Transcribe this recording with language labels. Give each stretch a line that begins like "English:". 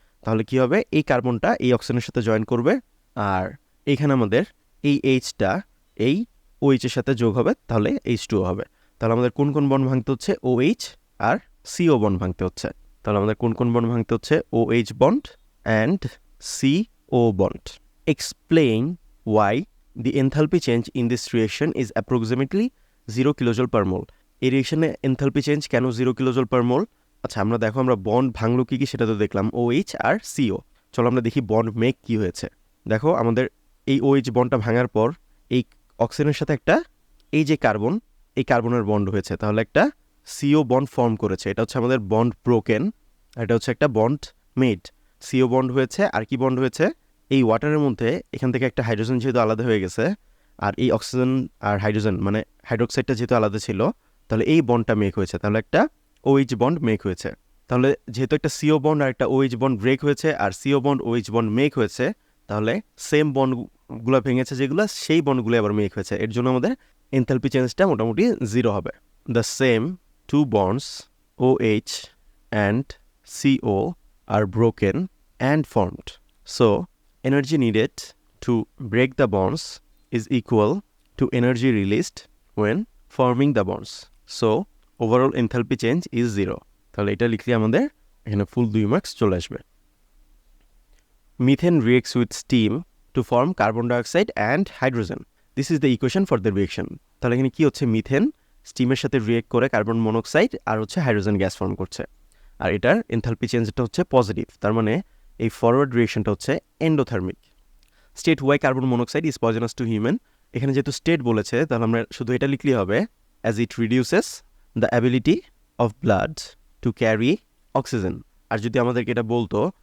Bangla: তাহলে কি হবে, এই কার্বনটা এই অক্সিজেনের সাথে জয়েন করবে, আর এইখানে আমাদের এই Hটা এই OH এর সাথে যোগ হবে, তাহলে H2O হবে। তাহলে আমাদের কোন কোন বন্ড ভাঙতে হচ্ছে, OH আর CO বন্ড ভাঙতে হচ্ছে। তাহলে আমাদের কোন কোন বন্ড ভাঙতে হচ্ছে, OH bond and CO bond.
English: Explain why the enthalpy change in this reaction is approximately 0 kilojoule per mole.
Bangla: এই রিয়েকশনে এনথালপি চেঞ্জ কেন 0 কিলোজুল পার মোল? আচ্ছা, আমরা দেখো আমরা বন্ড ভাঙলো কি সেটা তো দেখলাম, OH আর CO। চলো আমরা দেখি বন্ড মেক কি হয়েছে। দেখো আমাদের এই OH বন্ডটা ভাঙার পর এই অক্সিজেনের সাথে একটা এই যে কার্বন, এই কার্বনের বন্ড হয়েছে, তাহলে একটা CO বন্ড ফর্ম করেছে। এটা হচ্ছে আমাদের বন্ড ব্রোকেন, এটা হচ্ছে একটা বন্ড মেড। CO বন্ড হয়েছে, আর কি বন্ড হয়েছে, এই ওয়াটারের মধ্যে এখান থেকে একটা হাইড্রোজেন যেহেতু আলাদা হয়ে গেছে, আর এই অক্সিজেন আর হাইড্রোজেন মানে হাইড্রোক্সাইডটা যেহেতু আলাদা ছিল, তাহলে এই বন্ডটা মেক হয়েছে, তাহলে একটা OH বন্ড মেক হয়েছে। তাহলে যেহেতু একটা CO বন্ড আর একটা OH বন্ড ব্রেক হয়েছে, আর CO bond OH bond make হয়েছে, তাহলে সেম বন্ডগুলো ভেঙেছে যেগুলো, সেই বন্ডগুলো আবার মেক হয়েছে। এর জন্য আমাদের এনথালপি চেঞ্জটা মোটামুটি 0 হবে।
English: The same to bonds OH and CO are broken and formed. So, energy needed to break the bonds is equal to energy released when forming the bonds. So, overall enthalpy change is 0.
Bangla: তাহলে এটা লিখলে আমাদের এখানে ফুল 2 marks চলে আসবে।
English: Methane reacts with steam to form carbon dioxide and hydrogen. This is the equation for the reaction.
Bangla: তাহলে এখানে কি হচ্ছে, মিথেন স্টিমের সাথে রিয়েক্ট করে কার্বন মনোক্সাইড আর হচ্ছে হাইড্রোজেন গ্যাস ফর্ম করছে, আর এটার এনথালপি চেঞ্জটা হচ্ছে পজিটিভ। তার মানে এই ফরওয়ার্ড রিয়েকশনটা হচ্ছে endothermic.
English: State why carbon monoxide is poisonous to human.
Bangla: এখানে যেহেতু স্টেট বলেছে তাহলে আমরা শুধু এটা লিখলেই হবে,
English: As it reduces the ability of blood to carry oxygen.
Bangla: আর যদি আমাদেরকে এটা বলতো